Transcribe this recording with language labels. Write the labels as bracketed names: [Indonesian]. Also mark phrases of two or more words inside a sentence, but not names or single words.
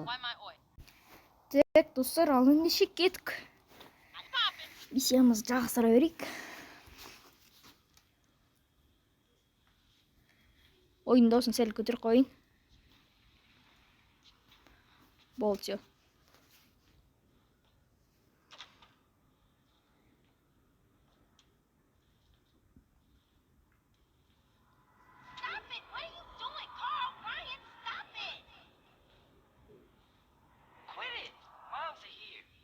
[Kazakh] Так, достар, ал ендеше кеттік. Миссиямызды жалғастыра берейік. Ойын дауысын сәл көтеріп қойын. Болды, все. [English] Stop it! What are you doing, Carl? Brian, stop it! Quit it. Moms are here.